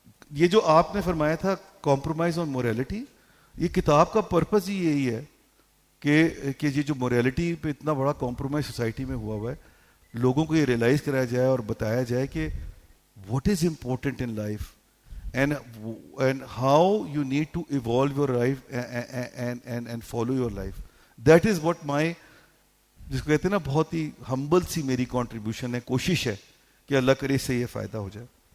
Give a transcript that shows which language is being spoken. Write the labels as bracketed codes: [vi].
[ur] یہ جو آپ نے فرمایا تھا [en] compromise on morality, [ur] یہ کتاب کا پرپز ہی یہی ہے کہ یہ جو morality پہ اتنا بڑا compromise سوسائٹی میں ہوا ہے, لوگوں کو یہ ریئلائز کرایا جائے اور بتایا جائے کہ [en] what is important in life and how you need to evolve your life and follow your life. That is what my, [ur] جس کو کہتے ہیں نا بہت ہی ہمبل سی میری کنٹریبیوشن ہے, کوشش ہے کہ اللہ کرے اس سے یہ فائدہ ہو جائے.